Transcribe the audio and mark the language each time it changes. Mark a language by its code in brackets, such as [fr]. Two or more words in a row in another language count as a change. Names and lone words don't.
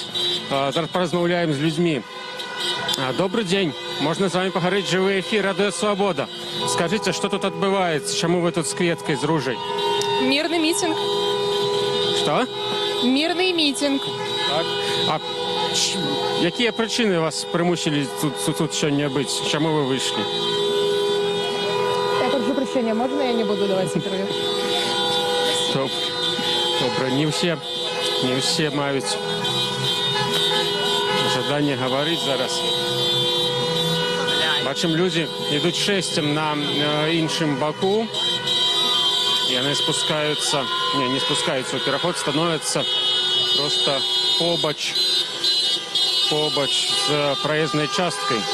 [be] Зараз паразмаўляем з людзьмі. Добрый дзень, можна з вами пагаварыць, жывы эфір, радыё Свабода. Скажыце, што тут адбываецца? Чаму вы тут з кветкай, з ружай? [ru] Мирный митинг. [be] Што? [ru] Мирный митинг. [be] Так. Якія прычыны вас прымусілі тут сёння быць? Чаму вы выйшлі? [ru] Я прошу прощения, можно я не буду давать интервью? [be] Добра, не ўсе маюць жаданне гаварыць зараз. Бачым, людзі ідуць шэсцем на іншым баку. Яны спускаюцца, не спускаюцца ў пераход, становяцца просто побач з праезнай часткай.